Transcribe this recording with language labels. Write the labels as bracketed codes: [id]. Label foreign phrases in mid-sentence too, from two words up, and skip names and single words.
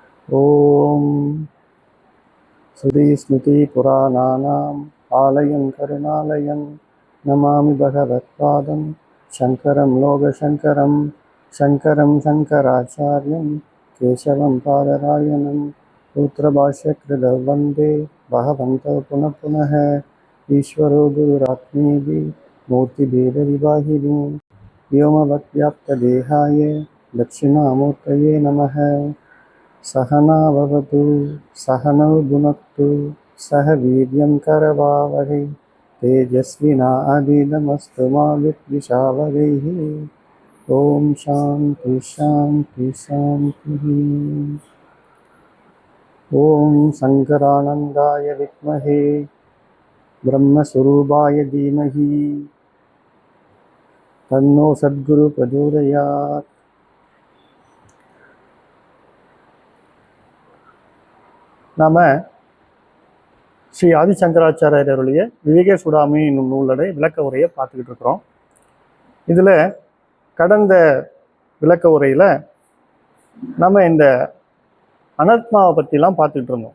[sa] ॐ श्रुति स्मृति पुराणानाम् आलयं करुणालयम् नमामि भगवत्पादं शङ्करं लोकशङ्करम् शङ्करं शङ्कराचार्यं केशवं बादरायणम् सूत्रभाष्यकृतौ वन्दे भगवन्तौ पुनः पुनः ईश्वरो गुरुरात्मेति मूर्तिभेदविभागिने व्योमवद्व्याप्तदेहाय दक्षिणामूर्तये नमः। सहना भवतु सहनौ भुनक्तु सह वीर्यं करवावहै तेजस्विनावधीतमस्तु मा विद्विषावहैः। ॐ शान्ति शान्ति शान्तिः। ॐ शङ्करानन्दाय विद्महे ब्रह्मस्वरूपाय धीमहि तन्नो सद्गुरु प्रचोदयात्। [ta] நாம ஸ்ரீ ஆதிசங்கராச்சாரியருடைய விவேக சூடாமணி என்னும் நூலுடைய விளக்க உரையை பார்த்துக்கிட்டு இருக்கிறோம். இதில் கடந்த விளக்க உரையில் நம்ம இந்த அனாத்மாவை பற்றிலாம் பார்த்துக்கிட்டு இருந்தோம்.